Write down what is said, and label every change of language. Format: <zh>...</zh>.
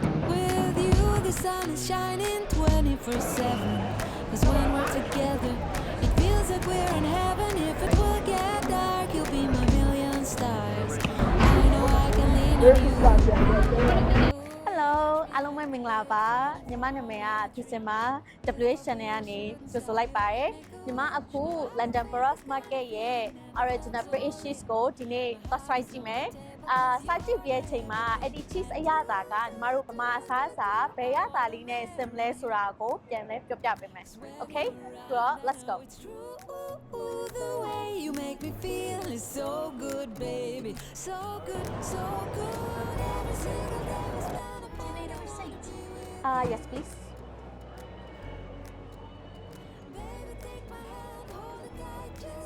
<en>With you the sun is shining 24/7 'Cause when we're together it feels like we're in heaven If it will get dark you'll be my million stars I know I can lean on you</en> <my>Hello အားလုံးပဲမင်္ဂလာပါညီမနာမည်ကဖြစ်စင်ပါ WH Channel ကနေကြိုဆိုလိုက်ပါတယ်ညီမအခု London Borough Market ရဲ့ Original British Cheese ကိုဒီနေ့ try ကြည့်မယ်စားကြည့်ပြတဲ့အချိန်မှာအဲ့ဒီ cheese အရသာကညီမတို့ဗမာအစားအစာဘယ်ရသာလေးနဲ့ဆင်မလဲဆိုတာကိုပြန်လဲပြောပြပေးမယ် Okay ဆိုတော့</my> <en>let's go The way you make me feel is so good baby So good so good Every single day we spend upon Need a receipt? Yes please Baby take my hand hold it tight just</en>